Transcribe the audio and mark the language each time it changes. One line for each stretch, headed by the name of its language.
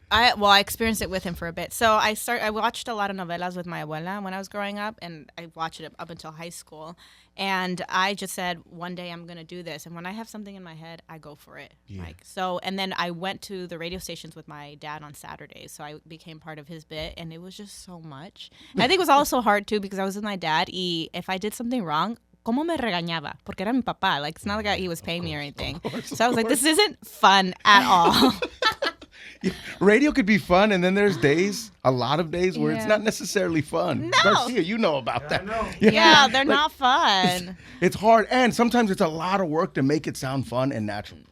English: I experienced it with him for a bit. So I watched a lot of novelas with my abuela when I was growing up, and I watched it up until high school. And I just said, one day I'm gonna do this. And when I have something in my head, I go for it. Yeah. And then I went to the radio stations with my dad on Saturdays. So I became part of his bit, and it was just so much. And I think it was also hard too because I was with my dad. If I did something wrong,
Spanish: ¿cómo me regañaba? Porque era mi papá.
English: Like, it's not like he was paying me or anything. So I was like, this isn't fun at all. Radio could be fun, and then there's days, a lot of days, where it's Yeah. not necessarily fun. No. Garcia, you know about that. Yeah, they're not fun. It's hard, and sometimes it's a lot of work to make it sound fun and natural.